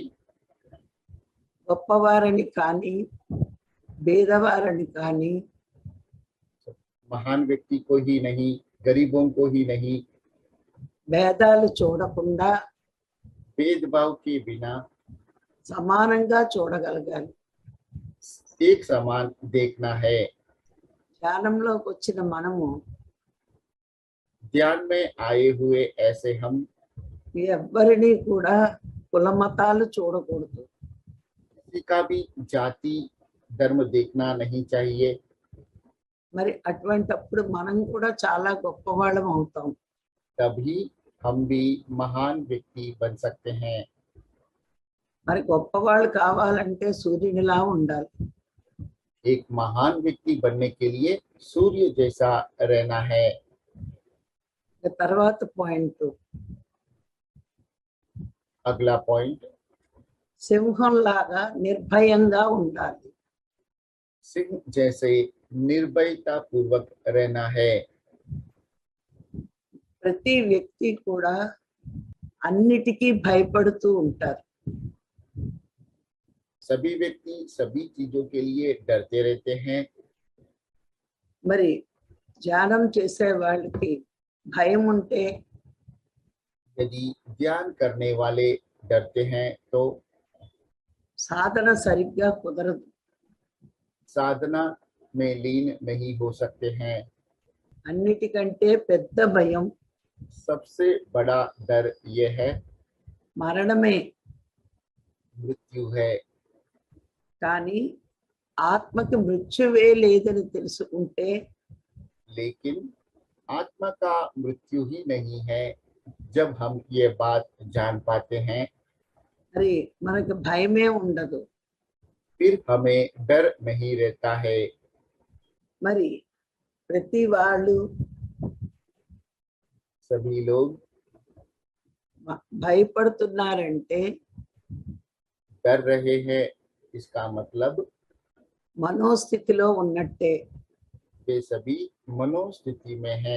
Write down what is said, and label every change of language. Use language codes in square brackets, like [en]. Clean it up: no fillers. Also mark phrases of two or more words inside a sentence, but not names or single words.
[te] గొప్పవారని కానీ భేదవారని కానీ [hi] महान व्यक्ति को ही नहीं, गरीबों को ही नहीं, [te] భేదాలు చూడకుండా [hi] भेदभाव के बिना [te] సమానంగా చూడగలగాలి. [hi] एक समान देखना है। [te] ధ్యానంలోకి వచ్చిన మనము [hi] ध्यान में आए हुए ऐसे हम [te] ఎవ్వరిని కూడా కులమతాలు చూడకూడదు. [hi] किसी का भी जाति धर्म देखना नहीं चाहिए। [te] మరి అటువంటప్పుడు మనం కూడా చాలా గొప్పవాళ్ళం అవుతాం. [hi] तभी हम भी महान व्यक्ति बन सकते हैं। [te] మరి గొప్పవాళ్ళు కావాలంటే సూర్యునిలా ఉండాలి. [hi] एक महान व्यक्ति बनने के लिए सूर्य जैसा रहना है। [te] ఇక తర్వాత పాయింట్ [hi] अगला पॉइंट, [te] సింహంలాగా నిర్భయంగా ఉండాలి. [hi] सिंह जैसे निर्भयता पूर्वक रहना है। [te] ప్రతి వ్యక్తి కూడా అన్నిటికీ భయపడుతూ ఉంటారు. [hi] सभी व्यक्ति सभी चीजों के लिए डरते रहते हैं। [te] మరి ధ్యానం చేసే వాళ్ళకి భయం ఉంటే [hi] यदि ध्यान करने वाले डरते हैं तो [te] సాధన సరిగ్గా కుదరదు. [hi] साधना में लीन नहीं हो सकते हैं। [te] అన్నిటికంటే పెద్ద భయం [hi] सबसे बड़ा डर यह है [te] మరణమే. [hi] मृत्यु है। [te] కానీ ఆత్మకి మృత్యువే లేదని తెలుసుకుంటే [hi] लेकिन आत्मा का मृत्यु ही नहीं है। जब हम ये बात जान पाते हैं [te] మరి మనకి భయమే ఉండదు. [hi] फिर हमें डर नहीं रहता है। [te] మరి ప్రతి వాళ్ళు [hi] सभी लोग [te] భయపడుతున్నారంటే [hi] डर रहे हैं, इसका मतलब [te] మనోస్థితిలో ఉన్నట్టే. [hi] वे सभी मनोस्थिति में हैं।